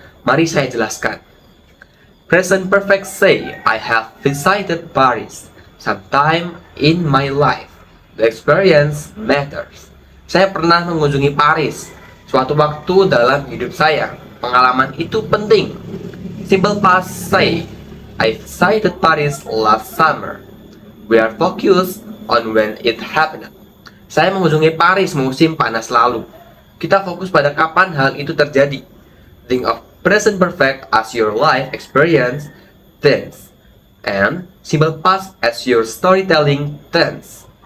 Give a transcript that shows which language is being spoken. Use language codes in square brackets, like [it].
[id] Mari saya jelaskan. [en] Present perfect say, I have visited Paris sometime in my life. The experience matters. [id] Saya pernah mengunjungi Paris suatu waktu dalam hidup saya. Pengalaman itu penting. [en] Simple past say, I visited Paris last summer. We are focused on when it happened. [id] Saya mengunjungi Paris musim panas lalu. Kita fokus pada kapan hal itu terjadi. [en] Think of present perfect as your life experience tense, and simple past as your storytelling tense.